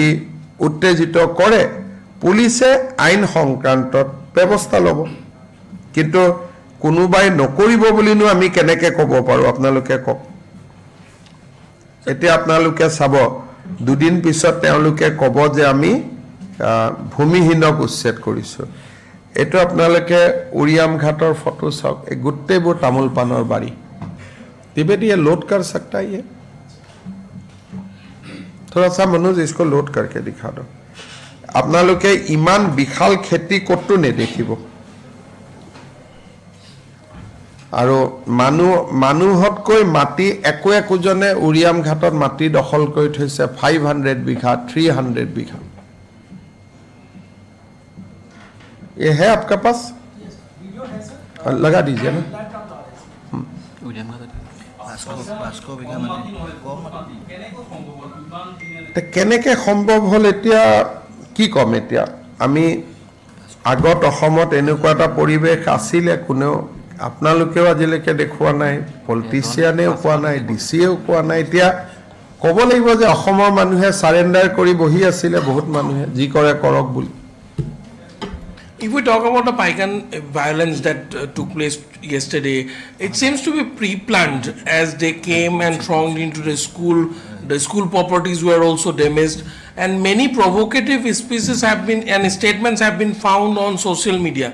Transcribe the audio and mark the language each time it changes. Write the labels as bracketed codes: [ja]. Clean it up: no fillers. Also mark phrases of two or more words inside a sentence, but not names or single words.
[as] উত্তেজিত কৰে পুলিচে আইন সংক্ৰান্তত ব্যৱস্থা ল'ব কিন্তু কোনোবাই নকৰিব বুলিনো আমি কেনেকৈ ক'ব পাৰো আপোনালোকে কওক এতিয়া আপোনালোকে চাব দুদিন পিছত তেওঁলোকে ক'ব যে আমি ভূমিহীনক উচ্ছেদ কৰিছো এইটো আপোনালোকে উৰিয়াম ঘাটৰ ফটো চাওক এই গোটেইবোৰ তামোল পানৰ বাৰী [hi] त्रिवेदी ये लोड कर सकता है ये थोड़ा सा मनोज इसको लोड करके दिखा दो [as] আপোনালোকে ইমান বিশাল খেতি কতো নেদেখিব আৰু মানুহতকৈ মাটি একোজনে উৰিয়াম ঘাটত মাটি দখল কৰি থৈছে 500 বিঘা 300 বিঘা [hi] ये है आपका पास लगा दीजिए ना [as] কেনেকে সম্ভৱ হল এতিয়া কি কম এতিয়া আমি আগত অসমত এনেকুৱা এটা পৰিৱেশ আছিলে কোনেও আপোনালোকেও আজিলৈকে দেখুৱা নাই পলিটিচিয়ানেও কোৱা নাই ডিচিয়েও কোৱা নাই এতিয়া ক'ব লাগিব যে অসমৰ মানুহে সাৰেন্ডাৰ কৰি বহি আছিলে বহুত মানুহে যি কৰে কৰক বুলি [en] If we talk about the Paikan violence that took place yesterday, it seems to be pre-planned as they came and thronged into the school. The school properties were also damaged, and many provocative speeches have been and statements have been found on social media.